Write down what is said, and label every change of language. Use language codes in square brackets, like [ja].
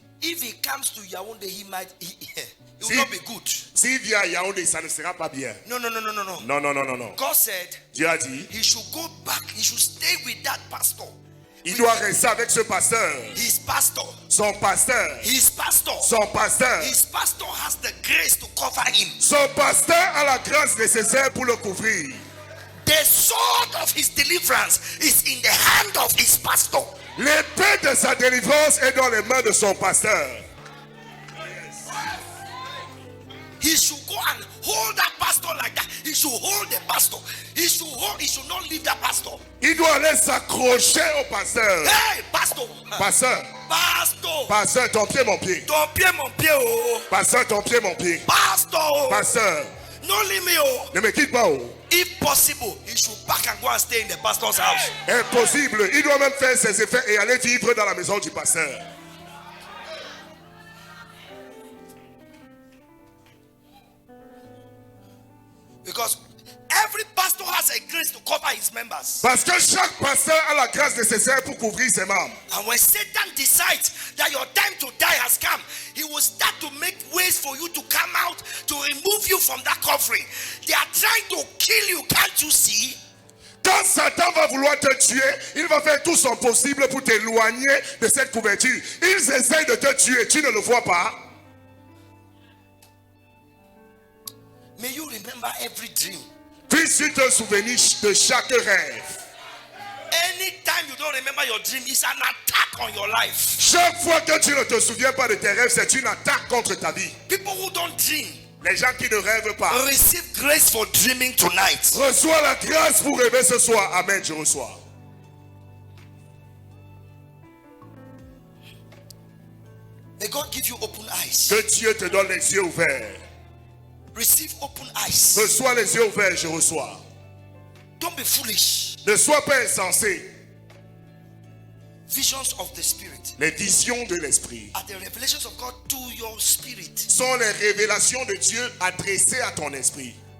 [en] if he comes to Yaoundé, he will [fr] Si- [en] not be good. [fr] s'il vient à Yaoundé, ça ne sera pas bien. [en] No. [fr] Non, non, non, non, non. [en] God said [fr] Dieu a dit, [en] he should go back. He should stay with that pastor. [fr] il doit rester avec ce pasteur. [en] His pastor. [fr] Son pasteur. [en] His pastor. [fr] Son pasteur. [en] His pastor has the grace to cover him. [fr] Son pasteur a la grâce nécessaire pour le couvrir. [en] The sword of his deliverance is in the hand of his pastor. [fr] L'épée de sa délivrance est dans les mains de son pasteur. [en] He should go and hold that pastor like that. He should hold the pastor. He should not leave that pastor. [fr] Il doit aller s'accrocher au pasteur. [en] Hey, pastor. [fr] Pasteur, [en] Pastor. [fr] pasteur, ton pied, mon pied. Ton pied, mon pied, oh. Pasteur, ton pied, mon pied. [en] Pastor. [fr] Pasteur, [en] No leave me, oh. [fr] ne me quitte pas. Oh. [en] If possible, he should back and go and stay in the pastor's house. [fr] Impossible. Il doit même faire ses effets et aller vivre dans la maison du pasteur. [en] Because every pastor has a grace to cover his members. [fr] Parce que chaque pasteur a la grâce nécessaire pour couvrir ses membres. [en] And when Satan decides that your time to die has come, he will start to make ways for you to come out, to remove you from that covering. They are trying to kill you, can't you see? [fr] Quand Satan va vouloir te tuer, il va faire tout son possible pour t'éloigner de cette couverture. Ils essayent de te tuer, tu ne le vois pas. [en] May you remember every dream. [fr] Puisses-tu te souvenir de chaque rêve. [en] Anytime you don't remember your dream, it's an attack on your life. [fr] Chaque fois que tu ne te souviens pas de tes rêves, c'est une attaque contre ta vie. [en] People who don't dream, [fr] Les gens qui ne rêvent pas. [en] receive grace for dreaming tonight. [fr] Reçois la grâce pour rêver ce soir. Amen, je reçois. [en] May God give you open eyes. [fr] Que Dieu te donne les yeux ouverts. [en] Receive open eyes. [fr] Reçois les yeux ouverts, je reçois. [en] Don't be foolish. [fr] Ne sois pas insensé. [en] Visions of the Spirit [fr] Les visions de l'esprit [en] are the revelations of God to your spirit. [fr] sont les révélations de Dieu adressées à ton esprit.